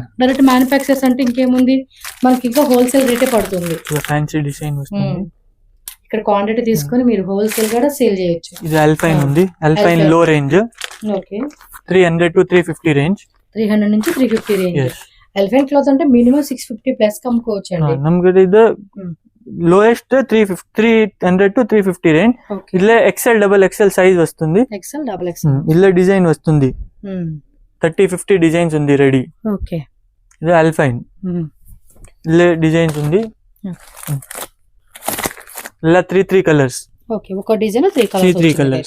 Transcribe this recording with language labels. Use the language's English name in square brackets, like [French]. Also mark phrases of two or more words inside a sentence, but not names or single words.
[English] direct manufacturers [Telugu] అంటే ఇంకేముంది, మనకి ఇంకా [English] wholesale rate [Telugu] పడుతుంది. [English] fancy design [Telugu] వస్తుంది. ఇక్కడ క్వాంటిటీ తీసుకొని మీరు హోల్సేల్ కూడా సేల్ చేయొచ్చు. ఇది అల్పైన్ ఉంది, అల్పైన్ [English] low range. [Telugu] ఓకే, [English] 300 to 350 range. [Telugu] 300 నుంచి 350 రేంజ్. [English] elephant cloth [Telugu] అంటే [English] minimum 650 plus [Telugu] కమ్ముకోవచ్చు అండి. [Kannada] ನಮಗೆ ಇದು [English] lowest 300 to 350 range. [Telugu] ఇట్లా [English] XL XXL size [Telugu] వస్తుంది. [English] XL XXL [Telugu] ఇలా డిజైన్ వస్తుంది. 30-50 డిజైన్స్ ఉంది రెడీ. ఓకే, ఇది అల్ఫైన్. ఇలా డిజైన్స్ ఉంది. ఇలా 3 కలర్స్. ఓకే, ఒక డిజైన్ 3 కలర్స్.